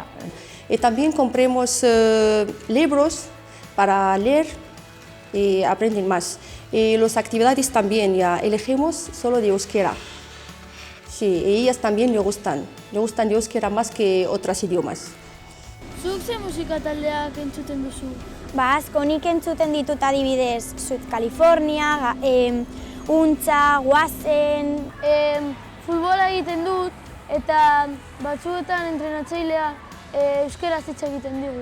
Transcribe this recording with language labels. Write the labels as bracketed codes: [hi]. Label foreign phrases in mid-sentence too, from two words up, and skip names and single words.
[es] Y también compramos libros para leer y aprender más. Y las actividades también ya elegimos solo de euskera. Sí, y ellas también le gustan de euskera más que otros idiomas. [eu] Zuk ze musika taldeak entzuten duzu? Asko, nik entzuten ditut adibidez Sud California, Untza, Guazen. Futbola egiten dut eta batzuetan entrenatzailea euskeraz hitz egiten digu.